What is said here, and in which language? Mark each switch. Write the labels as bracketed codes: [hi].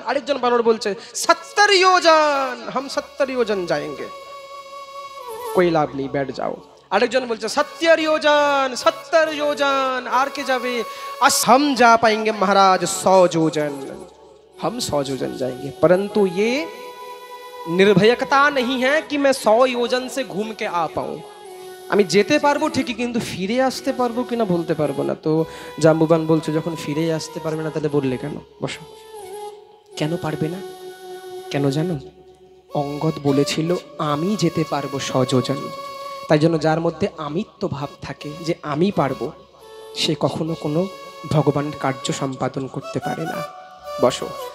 [bn] আরেকজন বানর বলছে [hi] 70 योजन, हम 70 योजन जाएंगे। कोई लाभ नहीं, बैठ जाओ। [bn] আরেকজন বলছে 70 योजन 70 योजन। আর কে যাবে? [hi] हम जा पाएंगे महाराज 100 योजन, हम 100 योजन जाएंगे। परंतु ये निर्भयकता नहीं है कि मैं 100 योजन से घूम के आ पाऊं। [bn] আমি যেতে পারবো ঠিকই, কিন্তু ফিরে আসতে পারবো কিনা বলতে পারবো না। তো জাম্বুবান বলছে যখন ফিরে আসতে পারবে না তাহলে বললে কেন? বসো। কেন পারবে না? কেন জানো? অঙ্গদ বলেছিল আমি যেতে পারবো 100 যোজন। তাই জন্য যার মধ্যে আমিত্ব ভাব থাকে যে আমি পারবো, সে কখনো কোনো ভগবানের কার্য সম্পাদন করতে পারে না। বসো।